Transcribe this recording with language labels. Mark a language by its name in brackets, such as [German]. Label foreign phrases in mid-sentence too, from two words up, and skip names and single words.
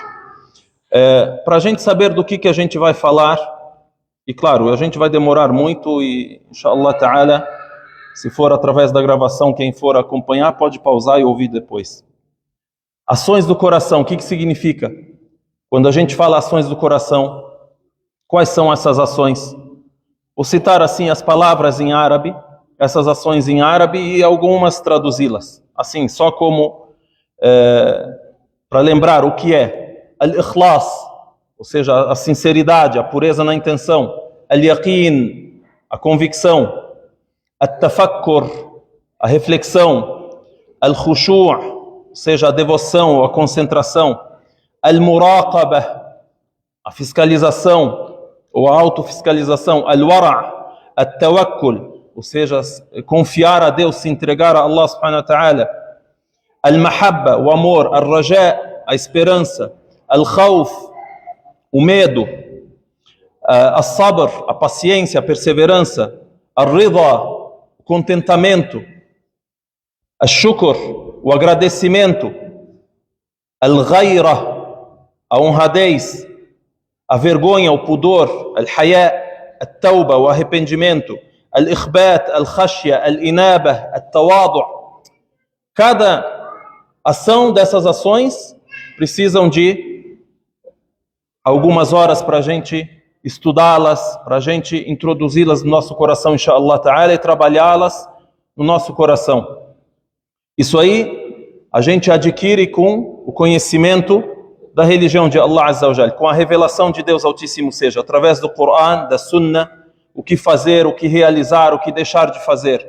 [Portuguese] Para a gente saber do que a gente vai falar, e claro, a gente vai demorar muito e, [Arabic] إن شاء الله تعالى, [Portuguese] se for através da gravação, quem for acompanhar pode pausar e ouvir depois. Ações do coração, o que significa? Quando a gente fala ações do coração, quais são essas ações? Vou citar assim as palavras em árabe, essas ações em árabe e algumas traduzi-las. Assim, só como para lembrar o que é. Al-ikhlas, ou seja, a sinceridade, a pureza na intenção. Al-yaqin, a convicção. Al-tafakkur, a reflexão. Al-khushu', ou seja, a devoção, a concentração. Al-muraqabah, a fiscalização, ou a autofiscalização, al-wara', at-tawakkul, ou seja, confiar a Deus, se entregar a [Arabic] الله سبحانه وتعالى, [Portuguese] al-mahabba, o amor, al-raja', a esperança, al-khawf, o medo, al-sabr, a paciência, a perseverança, al-ridha, o contentamento, al-shukr, o agradecimento, al-ghayra, a honradez, a vergonha, o pudor, [Arabic] الحياء التوبة, [Portuguese] o arrependimento, [Arabic] الإخبات الخشية الإنابة التواضع'. [Portuguese] Cada ação dessas ações precisam de algumas horas para a gente estudá-las, para a gente introduzi-las no nosso coração, [Arabic] إن شاء الله تعالى, [Portuguese] e trabalhá-las no nosso coração. Isso aí a gente adquire com o conhecimento da religião de [Arabic] الله عز وجل, [Portuguese] com a revelação de Deus Altíssimo, seja através do Coran, da Sunnah, o que fazer, o que realizar, o que deixar de fazer.